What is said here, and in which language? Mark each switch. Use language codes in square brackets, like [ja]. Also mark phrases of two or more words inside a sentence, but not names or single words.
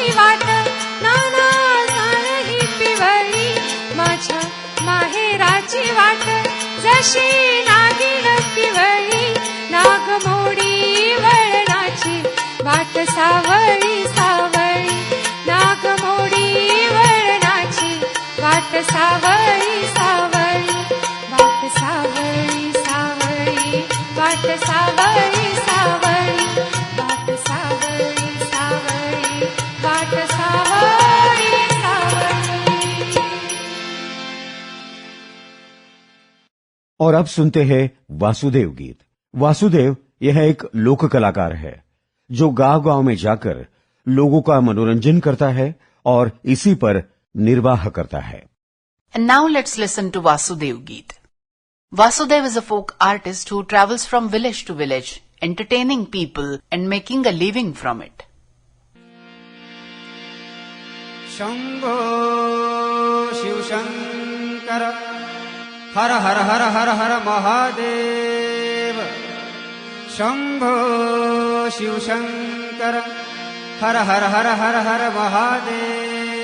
[mr] वाट नाना झालही पिवळी, माझ्या माहेराची वाट जशी नागिन पिवळी, नागमोडी वळणाची वाट सावळी सावळी, नागमोडी वळणाची वाट सावळी सावळी, वाट सावळी सावळी, वाट सावळी सावळी, वाट सावळी सावळी, वाट सावळी सावळी. [hi] और अब सुनते हैं वासुदेव गीत. वासुदेव यह एक लोक कलाकार है जो गांव गांव में जाकर लोगों का मनोरंजन करता है और इसी पर निर्वाह करता है. [en] And now let's listen to Vasudev Geet. Vasudev is a folk artist who travels from village to village, entertaining people and making a living from it. [sa] शंभो शिवशंकर हर हर हर हर हर महादेव. शंभो शिवशंकर हर हर हर हर हर महादेव.